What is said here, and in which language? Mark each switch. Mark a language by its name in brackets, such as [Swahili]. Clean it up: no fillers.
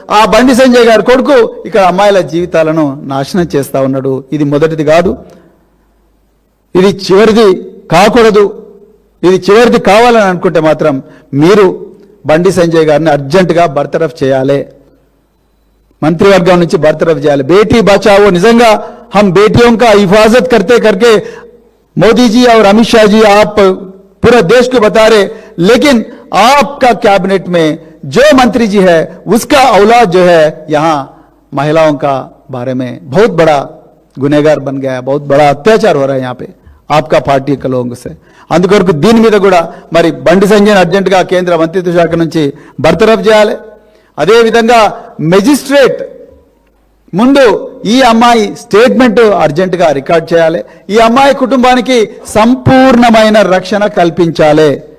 [Telugu] ఆ బండి సంజయ్ గారు కొడుకు ఇక్కడ అమ్మాయిల జీవితాలను నాశనం చేస్తా ఉన్నాడు. ఇది మొదటిది కాదు, ఇది చివరిది కాకూడదు. ఇది చివరిది కావాలని అనుకుంటే మాత్రం మీరు బండి సంజయ్ గారిని అర్జెంటుగా బర్తరఫ్ చేయాలి, మంత్రివర్గం నుంచి బర్తరఫ్ చేయాలి. [Hindi] బేటీ బచావో, [Telugu] నిజంగా [Hindi] हम बेटियों का हिफाजत करते करके मोदी जी और अमित शाह जी आप पूरा देश को बता रहे, लेकिन आपका कैबिनेट में जो मंत्री जी है उसका औलाद जो है यहाँ महिलाओं का बारे में बहुत बड़ा गुनहगार बन गया है, बहुत बड़ा अत्याचार हो रहा है यहाँ पे आपका पार्टी के लोगों से. [Telugu] అందుకొరకు దీని మీద కూడా మరి బండి సంజయ్ అర్జెంటుగా కేంద్ర మంత్రిత్వ శాఖ నుంచి బర్తరఫ్ చేయాలి. అదేవిధంగా మెజిస్ట్రేట్ ముందు ఈ అమ్మాయి స్టేట్మెంట్ అర్జెంటుగా రికార్డ్ చేయాలి. ఈ అమ్మాయి కుటుంబానికి సంపూర్ణమైన రక్షణ కల్పించాలి.